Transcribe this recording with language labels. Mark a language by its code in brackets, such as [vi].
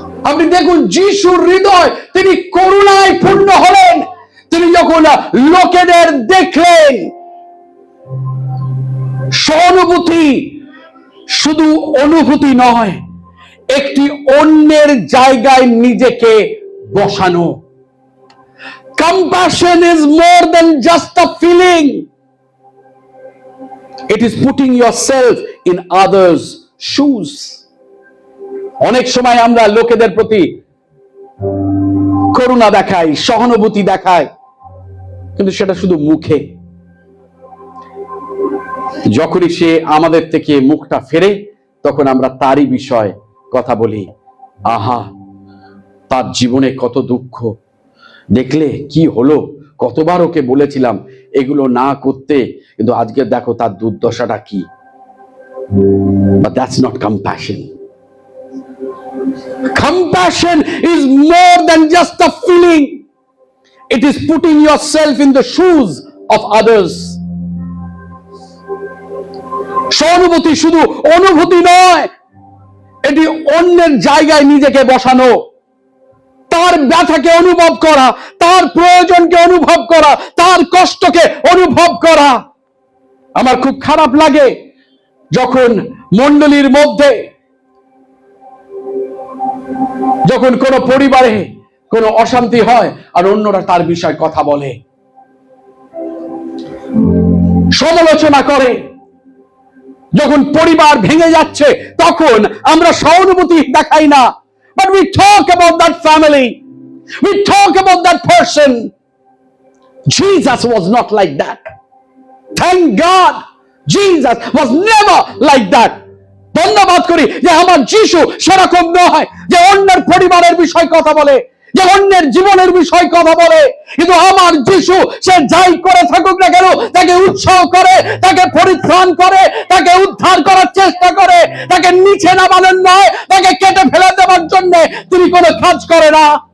[bn] আপনি দেখুন যিশুর হৃদয়, তিনি করুণায় পূর্ণ হলেন। তিনি যখন লোকেদের দেখলেন, সহানুভূতি শুধু অনুভূতি নয়, একটি অন্যের জায়গায় নিজেকে বসানো। [en] Compassion is more than just a feeling. It is putting yourself in others' shoes. [bn] অনেক সময় আমরা লোকেদের প্রতি করুণা দেখাই, সহানুভূতি দেখাই, কিন্তু সেটা শুধু মুখে। যখনই সে আমাদের থেকে মুখটা ফেরে, তখন আমরা তারই বিষয় কথা বলি। আহা, তার জীবনে কত দুঃখ, দেখলে কি হলো, কতবার ওকে বলেছিলাম এগুলো না করতে, কিন্তু আজকে দেখো তার দুর্দশাটা কি। [en] But that's not compassion. Compassion is more than just a feeling. It is putting yourself in the shoes of others. [bn] সহানুভূতি শুধু অনুভূতি নয়, এটি অন্যের জায়গায় নিজেকে বসানো, তার ব্যথাকে অনুভব করা, তার প্রয়োজনকে অনুভব করা, তার কষ্টকে অনুভব করা। আমার খুব খারাপ লাগে যখন মণ্ডলীর মধ্যে, যখন কোনো পরিবারে কোনো অশান্তি হয় আর অন্যরা তার বিষয়ে কথা বলে, সমালোচনা করে। যখন পরিবার ভেঙে যাচ্ছে তখন আমরা সহানুভূতি দেখাই না, [en] but we talk about that family, we talk about that person. Jesus was not like that. Thank God, Jesus was never like that. [bn] ধন্যবাদ করি যে আমার যিশু সেরকম নয় যে অন্যের পরিবারের বিষয় কথা বলে, যে অন্যের জীবনের বিষয় কথা বলে। কিন্তু আমার যিশু সে যাই করে থাকুক না কেন, তাকে উৎসাহ করে, তাকে পরিত্রাণ করে, তাকে উদ্ধার করার চেষ্টা করে, তাকে নিচে নামানোর নয়, তাকে কেটে ফেলে দেওয়ার জন্য তিনি কোনো কাজ করে না।